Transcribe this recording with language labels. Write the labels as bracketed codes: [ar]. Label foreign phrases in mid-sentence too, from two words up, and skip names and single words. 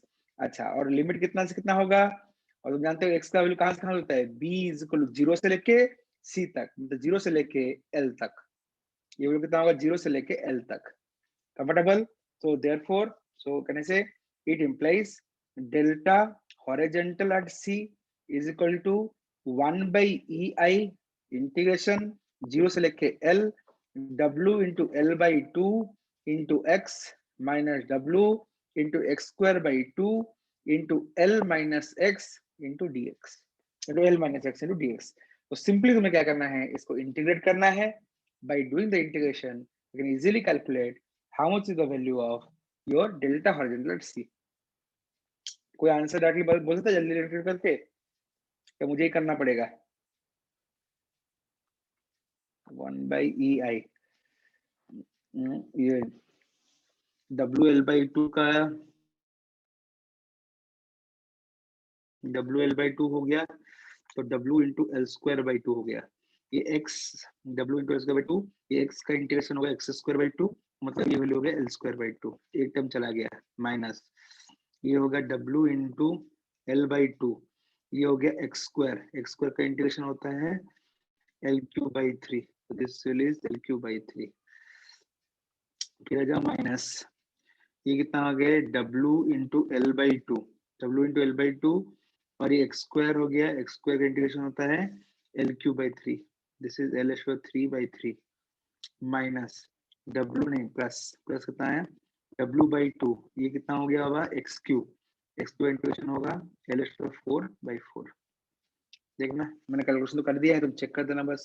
[hi] अच्छा और लिमिट कितना से कितना होगा और तुम जानते हो x का वैल्यू कहां से कहां होता है b [en] is equal to [hi] 0 से लेके c तक मतलब 0 से लेके l तक। ये वैल्यू कितना होगा 0 से लेके l तक। [en] comfortable so therefore so [hi] कहने से [en] it implies delta horizontal at c is equal to 1/ei इंटीग्रेशन 0 [hi] से लेके [en] l w into L/2 into x minus w into x²/2 into L minus x into dx into L minus x into dx। [hi] तो सिंपली तुम्हें क्या करना है इसको इंटीग्रेट करना है। [en] by doing the integration you can easily calculate how much is the value of your delta horizontal at c। [hi] कोई आंसर डायरेक्टली बोल सकता है जल्दी इंटीग्रेट करके क्या मुझे ही करना पड़ेगा 1/ei ये WL/2 का WL/2 हो गया तो W into L²/2 हो गया। ये x W into L²/2 ये x का इंटीग्रेशन होगा x²/2 मतलब ये वैल्यू हो गया L²/2 एक टर्म चला गया माइनस ये होगा W into L/2 ये हो गया x² का इंटीग्रेशन होता है L3/3 [en] so this value is L3/3 [hi] फिर आ जाओ माइनस ये कितना आ गया W into L/2 और ये x² हो गया x² का इंटीग्रेशन होता है L3/3 [en] this is [hi] L/3/3 माइनस W नहीं प्लस कितना है W/2 ये कितना हो गया बाबा x³ का इंटीग्रेशन होगा L/4/4 देखना मैंने कैलकुलेशन तो कर दिया है तुम चेक कर देना बस।